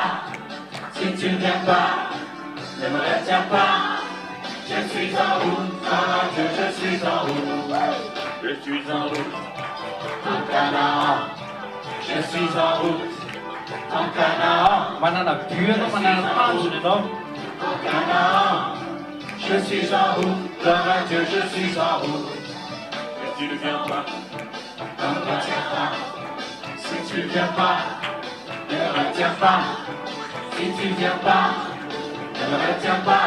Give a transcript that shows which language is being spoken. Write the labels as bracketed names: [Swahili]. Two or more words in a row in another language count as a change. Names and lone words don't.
[French] Si tu ne viens pas, ne me retiens pas. Je suis en route, gloire à Dieu, je suis en route. je suis en route. En Canaan, je suis en route. En Canaan, [Malagasy] manana buren, manana anjulino. [French] En Canaan, je suis en route. Gloire à Dieu, je suis en route. Si tu ne viens pas, Ne me retiens pas. Si tu viens pas, ne me retiens pas. Si tu viens pas, ne me retiens pas.